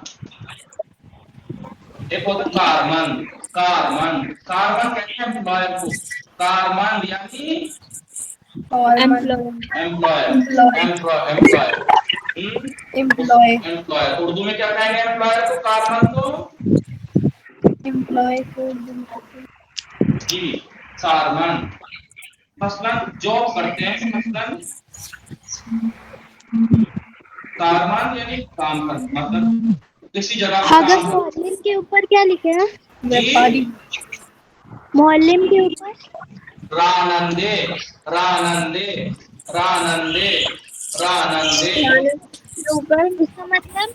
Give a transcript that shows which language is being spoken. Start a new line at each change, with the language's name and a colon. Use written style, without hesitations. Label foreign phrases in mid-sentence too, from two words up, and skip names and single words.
Urdu: ایک ہوتا کارمند, کارمند, کارمند کہتے ہیں امپلائر کو. کارمند یعنی امپلائر. اردو میں کیا کہیں گے امپلائر کو, کارمند کو جی کارمند. مثلاً جاب کرتے ہیں, مثلاً کارمند یعنی کام کرنا, مطلب کسی جگہ کام ہو. معلم کے اوپر کیا لکھے ہیں؟ جی معلم کے اوپر
Persian: رانندے, رانندے, رانندے, رانندے.
Urdu: اوپر اس کا مطلب